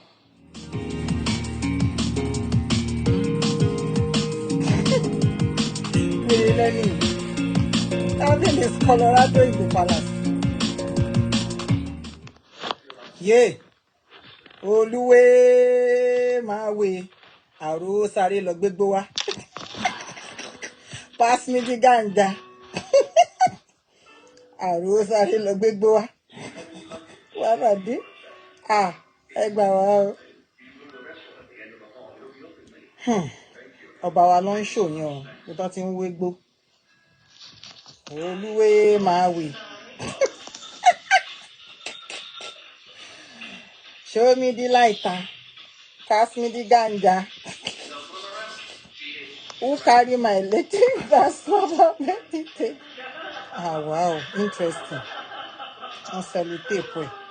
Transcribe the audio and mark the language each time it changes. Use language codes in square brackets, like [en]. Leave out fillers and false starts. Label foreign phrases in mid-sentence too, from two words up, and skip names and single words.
[en] Nothing is Colorado in the palace. Yeah. Oluwo my way. [yo] Àrò sáré lọ gbégbó wá. [en] Pass me the ganja. [yo] Àrò sáré lọ gbégbó wá. Wá bàdé. Ẹ gbà wá o. Ọba wa ló ń ṣòyàn o. Bí tó ti ń wégbó. Oluwo [en] my way. Show me the lighter. Pass me the ganja. Who carry my electric transformer? Wow, interesting. On salute.